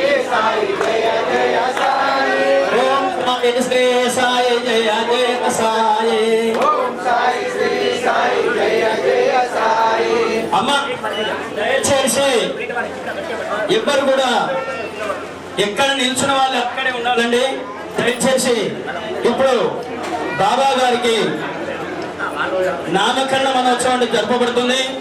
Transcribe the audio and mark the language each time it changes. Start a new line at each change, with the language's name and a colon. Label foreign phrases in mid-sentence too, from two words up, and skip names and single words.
Hindi: साई जय जय साई ओम साई श्री साई जय जय साई ओम साई श्री साई जय जय साई
Telugu: అమ్మ దయచేసి ఎవ్వరు కూడా ఎక్కడ నిల్చున్న వాళ్ళు అక్కడే ఉండాలండి. దయచేసి ఇప్పుడు బాబా గారికి నామకరణ మనోత్సవం జరపబడుతుంది.